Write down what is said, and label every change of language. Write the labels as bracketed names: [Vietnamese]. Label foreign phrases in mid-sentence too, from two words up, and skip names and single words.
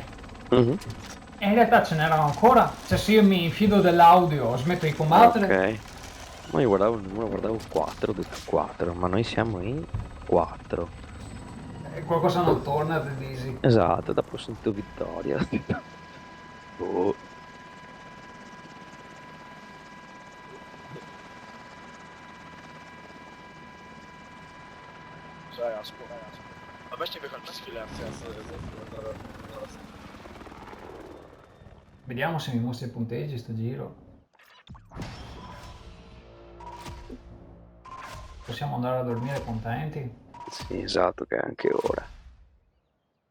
[Italian] Mhm. E in realtà ce n'erano ancora. Cioè, se io mi infido dell'audio, smetto di combattere. Ok. Ma io guardavo il numero, guardavo 4, ho detto 4, ma noi siamo in 4. E qualcosa non torna, te dici. Esatto, dopo ho sentito vittoria. Oh. [Polish] Zaraz. A weźcie wykończyć chwilę akcję. [Italian] Vediamo se mi mostra i punteggi sto giro. Possiamo andare a dormire contenti. Sì, esatto, che è anche ora.